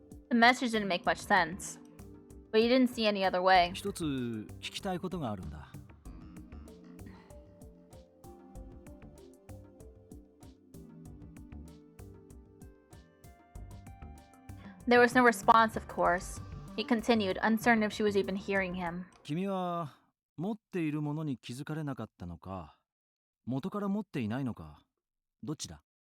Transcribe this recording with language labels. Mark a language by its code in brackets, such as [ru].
[en] The message didn't make much sense, but he didn't see any other way. [ja] 一つ聞きたいことがあるんだ。 [en] There was no response, of course. He continued, uncertain if she was even hearing him. [ja] 君は持っているものに気づかれなかったのか、元から持っていないのか、どっちだ？